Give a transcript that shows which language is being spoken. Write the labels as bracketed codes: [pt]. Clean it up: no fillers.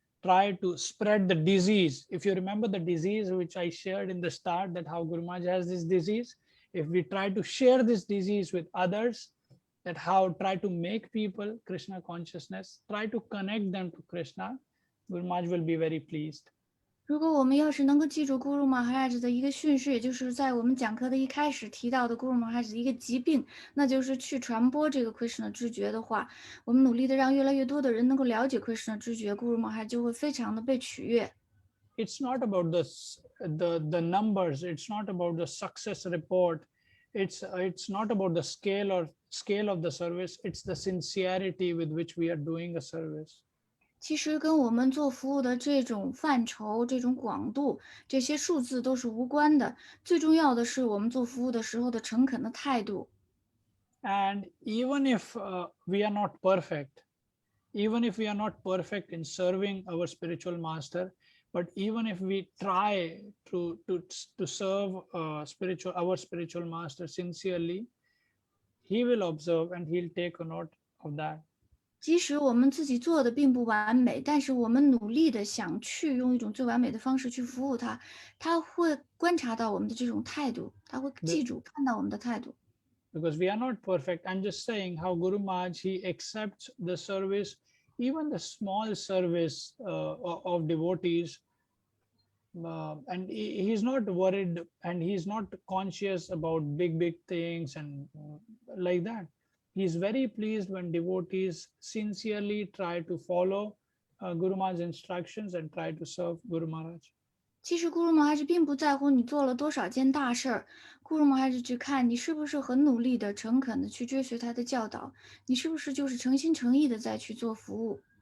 [en] try to spread the disease. If you remember the disease which I shared in the start, that how Guru Maharaj has this disease, if we try to share this disease with others, that how try to make people Krishna consciousness, try to connect them to Krishna, Guru Maharaj will be very pleased. [zh] 如果我们要是能够记住 Guru Maharaj 的一个训示，也就是在我们讲课的一开始提到的 Guru Maharaj 的一个疾病，那就是去传播这个 Krishna 知觉的话，我们努力的让越来越多的人能够了解 Krishna 知觉， Guru Maharaj 就会非常的被取悦。 [en] It's not about the numbers. It's not about the success report. It's not about the scale of the service. It's the sincerity with which we are doing a service. [zh] 其实跟我们做服务的这种范畴、这种广度、这些数字都是无关的。最重要的是我们做服务的时候的诚恳的态度。 [en] And even if we are not perfect, even if we are not perfect in serving our spiritual master, but even if we try to serve our spiritual master sincerely, he will observe and he'll take a note of that. [zh] 即使我们自己做的并不完美，但是我们努力的想去用一种最完美的方式去服务他，他会观察到我们的这种态度，他会记住看到我们的态度。 [en] Because we are not perfect. I'm just saying how Guru Maharaj, he accepts the service, even the small service of devotees, and he's not worried and he's not conscious about big things and like that. He's very pleased when devotees sincerely try to follow Guru Maharaj's instructions and try to serve Guru Maharaj. [zh] 其实 Guru Maharaj 并不在乎你做了多少件大事儿， Guru Maharaj 只看你是不是很努力的、诚恳的去追随他的教导，你是不是就是诚心诚意的在去做服务。